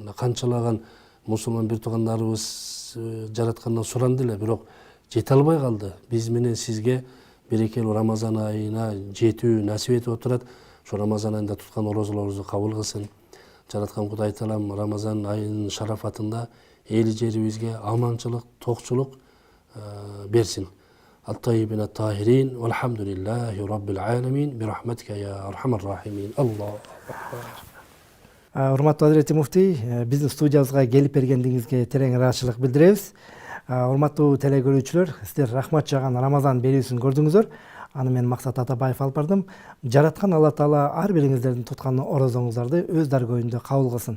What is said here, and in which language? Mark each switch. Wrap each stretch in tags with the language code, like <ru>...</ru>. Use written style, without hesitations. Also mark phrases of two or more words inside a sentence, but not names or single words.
<ky>Мына канчалаган мусулман бир туугандарыбыз жараткандан суранды эле, бирок жете албай калды. Биз менен сизге берекелүү Рамазан айына жетүү насип этип отурат. Ошо Рамазан айында туткан орозолорубузду кабыл кылсын. Жараткан Кудай Таалам Рамазан айынын шарафатында эл жерибизге аманчылык, токчулук берсин.</ky> <ar>الطيبين الطاهرين والحمد لله رب العالمين برحمتك يا أرحم الراحمين. الله</ar> <ky>Урматтуу Азирети муфтий, биздин студиябызга келип бергендигиңизге терең ыраазычылык билдиребиз. Урматтуу теле көрүүчүлөр, сиздер рахмат жааган Рамазан берүүсүн көрдүңүздөр. Аны мен Максат Атабаев алып бардым. Жараткан Алла Таала ар бириңиздердин туткан орозоңуздарды өз даргөйүндө кабыл кылсын.</ky>